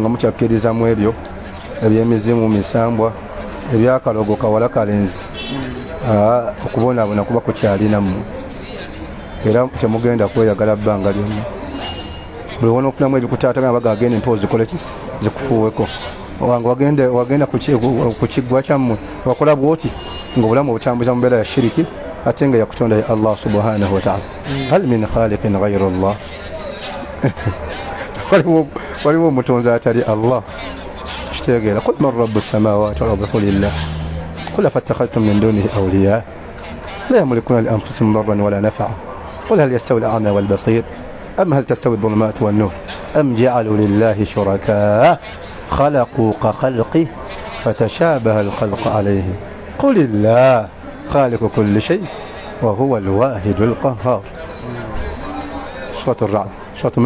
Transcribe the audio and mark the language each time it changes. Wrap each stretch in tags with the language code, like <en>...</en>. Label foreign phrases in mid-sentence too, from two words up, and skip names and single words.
<lg>nga mukyakkirizamu ebyo ebyemizimu misambwa ebyakalogo kawala kalenzi okubonaabona kuba kukyalinamu era temugenda kweyagala bbanga lyonna buli wona okunamu ebikutaatagana baga agenda empozi zikole ki zikufuuweko wange wagenda ku kiggwa kyammwe wakola bwoti ng'obulamu obutambuza mu mbeera ya shiriki ate nga yakutonda ya</lg> <ar>الله سبحانه وتعالى هل من خالق غير الله</ar> <lg>waliwo omutonzi atali allah kitegeera</lg> <ar>قل من رب السماوات والأرض قل الله قل أفاتخذتم من دونه أولياء لا يملكون لأنفسهم ضرا ولا نفعا قل هل يستوي الأعمى والبصير أم هل تستوي الظلمات والنور أم جعلوا لله شركاء خلقوا كخلقه فتشابه الخلق عليهم قل الله خالق كل شيء وهو الواحد القهار سورة الرعد سورة من؟</ar>